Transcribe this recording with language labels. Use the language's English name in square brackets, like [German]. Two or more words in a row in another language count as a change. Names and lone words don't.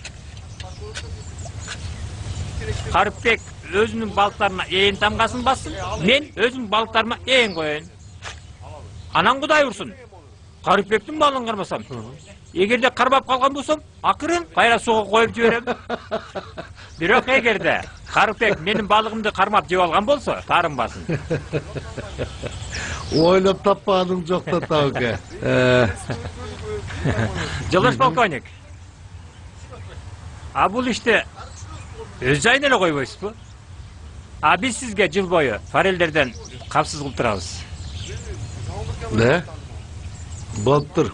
[Kyrgyz] Карыпбек өзүнүн балыктарына ээн тамгасын бассын, мен өзүмдүн балыктарыма ээн коеюн. Анан Кудай урсун. Карыпбектин балын кармасам. Эгерде кармап калган болсом, акырын кайра суга коюп жиберем. Бирок эгерде Карыпбек менин балыгымды кармап жеп алган болсо, таарынбасын. [Kazakh] Ойлап таппаның жоқ та тауке. [Kyrgyz] Жолдош полковник. А бул иште өз жайына эле койбойсузбу? А биз сизге жыл бою форелдерден капсыз кылып турабыз. Ne? Болуп тур.